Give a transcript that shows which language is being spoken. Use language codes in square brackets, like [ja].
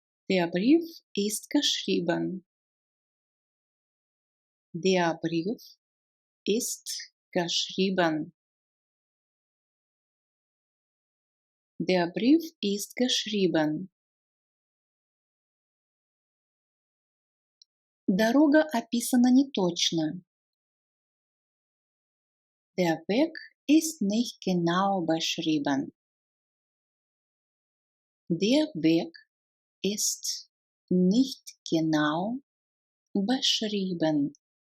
[de] Der Brief ist geschrieben. Der Brief ist geschrieben. Der Brief ist geschrieben. [ru] Дорога описана неточно. [de] Der Weg ist nicht genau beschrieben. Der Weg ist nicht genau beschrieben.